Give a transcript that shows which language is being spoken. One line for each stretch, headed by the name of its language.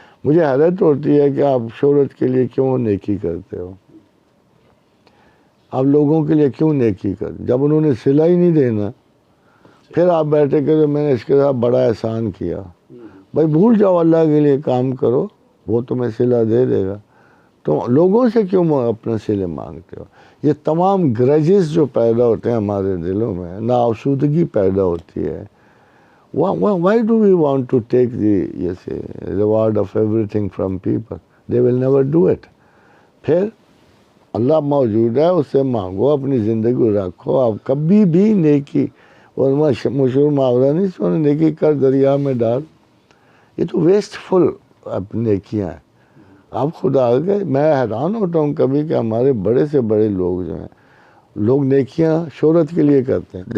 Urdu: مجھے حیرت ہوتی ہے کہ آپ شہرت کے لیے کیوں نیکی کرتے ہو، آپ لوگوں کے لیے کیوں نیکی کرتے، جب انہوں نے صلہ ہی نہیں دینا پھر آپ بیٹھے کہ میں نے اس کے ساتھ بڑا احسان کیا. بھائی بھول جاؤ، اللہ کے لیے کام کرو، وہ تمہیں صلہ دے دے گا. تو لوگوں سے کیوں اپنے صلے مانگتے ہو؟ یہ تمام گرجز جو پیدا ہوتے ہیں ہمارے دلوں میں، ناآسودگی پیدا ہوتی ہے.
English: Why do we want to take the reward of everything from people? They will never do it.
Urdu: پھر اللہ موجود ہے، اس سے مانگو، اپنی زندگی رکھو. آپ کبھی بھی نیکی، اور مشہور محاورہ نہیں سونے، نیکی کر دریا میں ڈال. یہ تو ویسٹ فل نیکیاں ہیں. آپ خدا کے، میں حیران ہوتا ہوں کبھی کہ ہمارے بڑے سے بڑے لوگ جو ہیں، لوگ نیکیاں شہرت کے لیے کرتے ہیں.